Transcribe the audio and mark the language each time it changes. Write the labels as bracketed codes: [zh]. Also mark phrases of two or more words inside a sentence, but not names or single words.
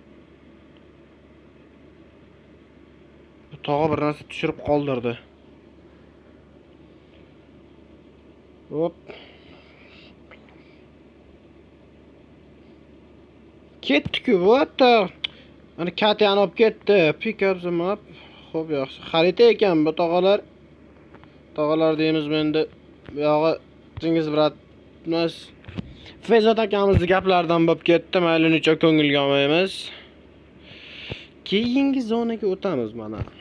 [uz] Tog'a bir narsa tushirib qoldirdi. Hop. Ketdi-ku, what? Ana Katyani olib ketdi. [en] Pick up the map. [uz] Xo'p, yaxshi. Xarita ekan bu tog'alar. Tog'alar deymiz endi. Bu yog'i Jingiz bratimiz Fezot akamizning gaplaridan bo'lib ketdi. Mayli necha ko'ngilga olmaymiz. Keyingi zonaga o'tamiz mana.